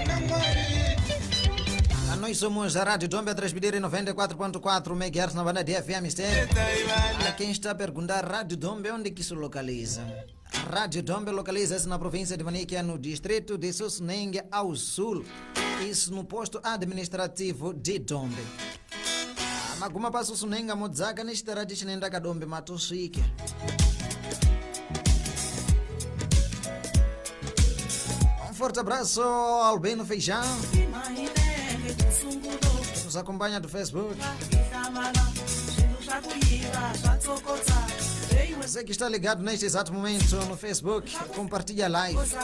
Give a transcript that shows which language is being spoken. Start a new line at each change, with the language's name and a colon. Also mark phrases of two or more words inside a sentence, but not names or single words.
Portuguese: Nós somos a Rádio Dombe a transmitir em 94.4 MHz na banda de FM Mistério. A quem está a perguntar, Rádio Dombe, onde que se localiza? A Rádio Dombe localiza-se na província de Manica, no distrito de Sosnengue, ao sul. Isso no posto administrativo de Dombe.
Ndau: Maguma para Sosnengue, Modzaka, neste rádio chinenda Dombe, Matoshike.
Portuguese: Um forte abraço ao Albino Feijão. Nos acompanha do Facebook. Você que está ligado neste exato momento no Facebook, compartilha a live.